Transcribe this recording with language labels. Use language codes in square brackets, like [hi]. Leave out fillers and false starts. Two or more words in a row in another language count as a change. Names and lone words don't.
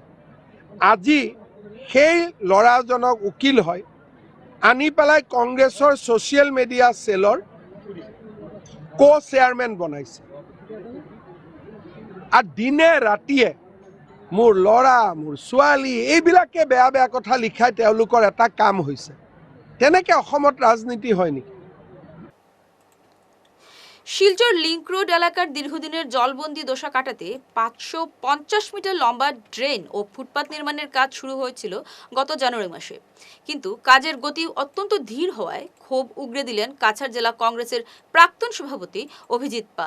[as] আজি সেই ল'ৰাজনক উকিল হয় আনি পেলাই কংগ্ৰেছৰ [en] social media [as] চেলৰ চেয়াৰমেন বনাইছে। আৰু দিনে ৰাতিয়ে মোৰ ল'ৰা, মোৰ ছোৱালী, এইবিলাকে বেয়া বেয়া কথা লিখাই তেওঁলোকৰ এটা কাম হৈছে। তেনেকৈ অসমত ৰাজনীতি হয় নেকি? [bn] শিলচর লিংক রোড এলাকার দীর্ঘদিনের জলবন্দি দশা কাটাতে 550 মিটার লম্বা ড্রেন ও ফুটপাত নির্মাণের কাজ শুরু হয়েছিল গত জানুয়ারি মাসে। কিন্তু কাজের গতি অত্যন্ত ধীর হওয়ায় ক্ষোভ উগরে দিলেন কাছাড় জেলা কংগ্রেসের প্রাক্তন সভাপতি অভিজিৎ পাল।